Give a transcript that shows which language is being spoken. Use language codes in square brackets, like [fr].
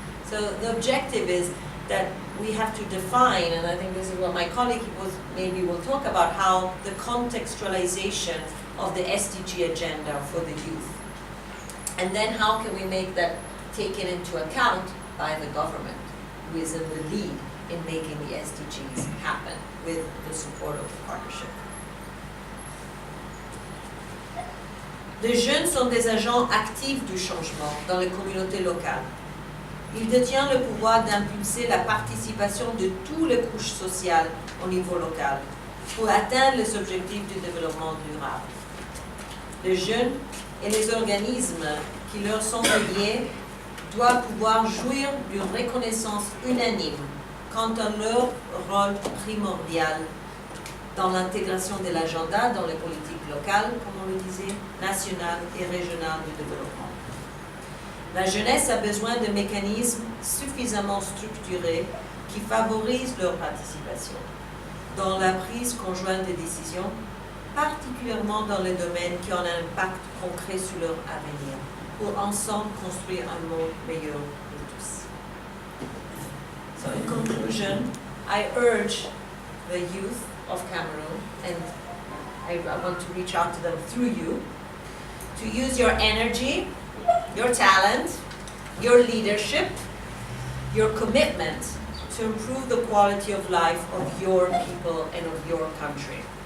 [en] So the objective is that we have to define, and I think this is what my colleague will talk about, how the contextualization of the SDG agenda for the youth. And then how can we make that taken into account by the government, who is in the lead in making the SDGs happen with the support of the partnership. [fr] Les jeunes sont des agents actifs du changement dans les communautés locales. Ils détiennent le pouvoir d'impulser la participation de toutes les couches sociales au niveau local pour atteindre les objectifs du développement durable. Les jeunes et les organismes qui leur sont liés doivent pouvoir jouir d'une reconnaissance unanime quant à leur rôle primordial dans l'intégration de l'agenda dans les politiques locales, comme on le disait, nationales et régionales du développement. La jeunesse a besoin de mécanismes suffisamment structurés qui favorisent leur participation dans la prise conjointe des décisions, particulièrement dans les domaines qui ont un impact concret sur leur avenir, pour ensemble construire un monde meilleur pour tous. [en] So conclusion, I urge the youth of Cameroon, and I want to reach out to them through you, to use your energy, your talent, your leadership, your commitment to improve the quality of life of your people and of your country.